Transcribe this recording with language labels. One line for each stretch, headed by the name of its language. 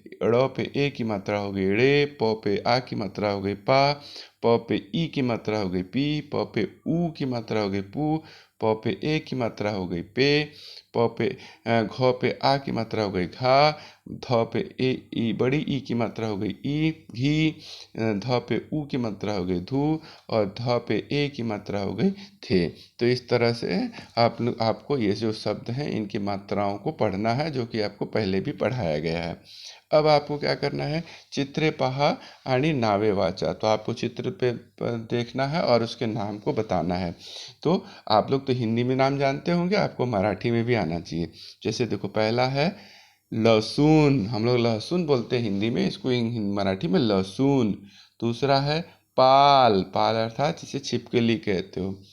Hindi: ड़ पे ए की मात्रा हो गई ड़े, प पे आ की मात्रा हो गई पा, प पे ई की मात्रा हो गई पी, प पे ऊ की मात्रा हो गई पू, प पे ए की मात्रा हो गई पे, घ पे आ की मात्रा हो गई घा, ध पे ए ई बड़ी ई की मात्रा हो गई ई घी, ध पे ऊ की मात्रा हो गई धू और ध पे ए की मात्रा हो गई थे। तो इस तरह से आपको ये जो शब्द हैं इनकी मात्राओं को पढ़ना है, जो कि आपको पहले भी पढ़ाया गया है। अब आपको क्या करना है,
Marathi: चित्रे पहा आणि नावे वाचा।
Hindi: तो आपको चित्र पे देखना है और उसके नाम को बताना है। तो आप लोग तो हिंदी में नाम जानते होंगे, आपको मराठी में भी आना चाहिए। जैसे देखो पहला है लहसुन, हम लोग लहसुन बोलते हैं हिंदी में, इसको मराठी में लहसुन। दूसरा है पाल, पाल अर्थात जिसे छिपकली कहते हो।